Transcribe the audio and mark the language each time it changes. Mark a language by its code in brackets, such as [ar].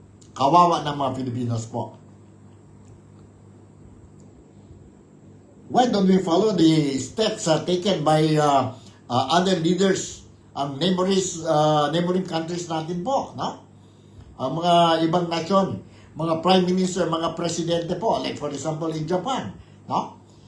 [tl] Kawawa ng mga Pilipinos po. [en] Why don't we follow the steps taken by other leaders, ang neighboring countries natin po, no? [tl] Ang mga ibang nasyon, mga prime minister, mga presidente po, [en] like for example in Japan, [tl] no?